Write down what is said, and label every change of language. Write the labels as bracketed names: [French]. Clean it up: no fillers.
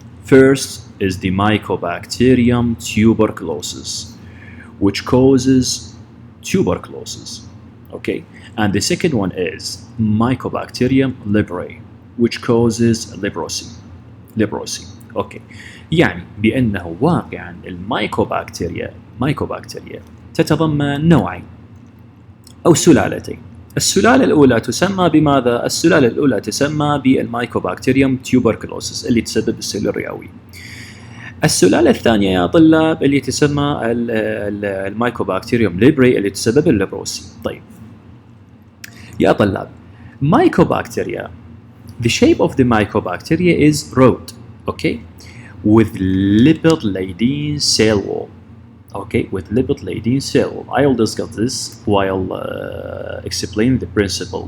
[English] First is the Mycobacterium tuberculosis, which causes tuberculosis. Okay, and the second one is Mycobacterium leprae, which causes leprosy. [Arabic] Okay، يعني بأنه واقعا الميكوبكتيريا تتضمن نوعين أو سلالتين. السلالة الأولى تسمى بماذا؟ السلالة الأولى تسمى بالمايكوبكتيريوم تيوبركلوسس اللي تسبب السيل الرئوي. السلالة الثانية يا طلاب اللي تسمى المايكوبكتيريوم ليبري اللي تسبب الليبروسي. طيب يا طلاب، [English] mycobacteria, the shape of the mycobacteria is rod, okay, with lipid-laden cell wall. Okay, with lipid-laden cell wall. I will discuss this while explaining the principle.